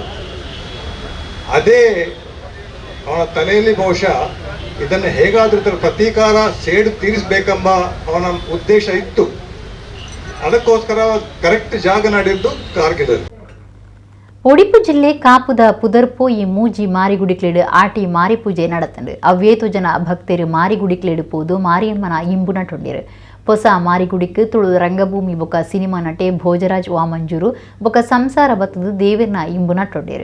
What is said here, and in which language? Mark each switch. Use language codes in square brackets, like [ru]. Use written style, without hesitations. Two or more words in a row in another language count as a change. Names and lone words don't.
[kn] ಅದೇ ಅವನ ತಲೆಯಲ್ಲಿ ಬಹುಶಃ ಇದನ್ನು ಹೇಗಾದರೂ ಇದರ ಪ್ರತೀಕಾರ ಸೇಡು ತೀರಿಸಬೇಕೆಂಬ ಅವನ ಉದ್ದೇಶ ಇತ್ತು. ಅದಕ್ಕೋಸ್ಕರ ಕರೆಕ್ಟ್ ಜಾಗ ನಡೆದಿದ್ದು ಕಾರ್ಗಿಲ್. [tcy] ಉಡುಪಿ ಜಿಲ್ಲೆ ಕಾಪುದ ಪುದರ್ಪೋಯಿ ಮೂಜಿ ಮಾರಿಗುಡಿಕ್ಲೇಡು ಆಟಿ ಮಾರಿ ಪೂಜೆ நடத்தண்டு. ಅವ್ವೇತು ಜನ ಭಕ್ತರು ಮಾರಿಗುಡಿಕ್ಲೇಡು ಪೋದು ಮಾರಿಯಮ್ಮನ ಇಂಬು ನಟೊಂಡಿರು. ಹೊಸ ಮಾರಿಗುಡಿக்கு ತುಳು ರಂಗಭೂಮಿ ಬೊಕ ಸಿನಿಮಾ ನಟೆ ಭೋಜರಾಜ್ ವಾಮಂಜೂರು ಬೊಕ ಸಂಸಾರ ಬತ್ತದು ದೇವರ್ನ ಇಂಬು ನಟೊಂಡಿರು.